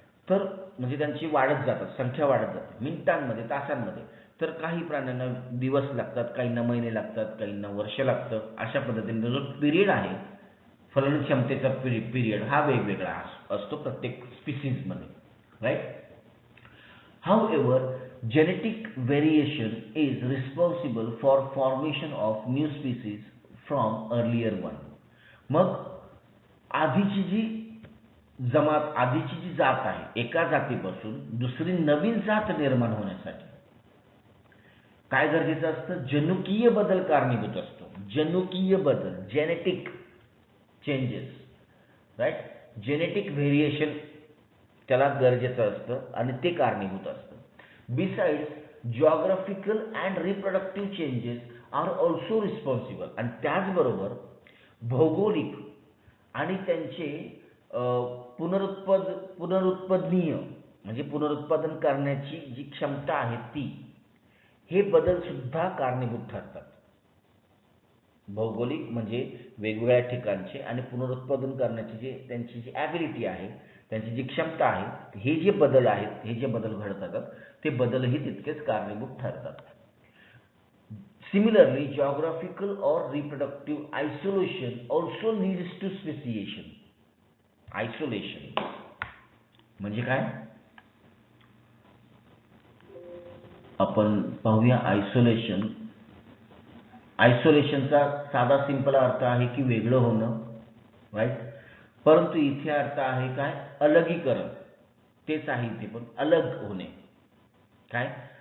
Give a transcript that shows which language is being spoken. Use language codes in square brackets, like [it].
[mr] तर म्हणजे त्यांची वाढत जातात, संख्या वाढत जाते मिनिटांमध्ये, तासांमध्ये. तर काही प्राण्यांना दिवस लागतात, काहींना महिने लागतात, काहींना वर्ष लागतं. अशा पद्धतीने जो पिरियड आहे फलन क्षमतेचा पिरियड हा वेगवेगळा असतो प्रत्येक स्पीसीजमध्ये. Right. [en] However, genetic variation is responsible for formation of new species from earlier one. [mr] मग आधीची जी जात आहे, एका जातीपासून दुसरी नवीन जात निर्माण होण्यासाठी काय गरजेचं असतं? जनुकीय बदल कारणीभूत असतो. जनुकीय बदल, genetic changes. Right. Genetic variation त्याला गरजेचं असतं आणि ते कारणीभूत असतं. Besides [en] geographical and reproductive changes are also responsible. [mr] आणि त्याचबरोबर भौगोलिक आणि त्यांचे पुनरुत्पादनीय म्हणजे पुनरुत्पादन करण्याची जी क्षमता आहे ती, हे बदल सुद्धा कारणीभूत ठरतात. भौगोलिक म्हणजे वेगवेगळ्या ठिकाणचे आणि पुनरुत्पादन करण्याची जे त्यांची जी ॲबिलिटी आहे, त्यांची जी क्षमता आहे, हे जे बदल आहेत, हे जे बदल घडतात ते बदलही तितकेच कारणीभूत ठरतात. [en] Similarly, geographical or reproductive isolation also leads to speciation. [mr] Isolation म्हणजे काय? आपण पाहूया आयसोलेशन. आयसोलेशनचा साधा सिंपल अर्थ आहे की वेगळं होणं, राईट. परंतु इथे अर्थ आहे काय? अलगीकरण. तेच आहे इथे पण अलग होणे. काय?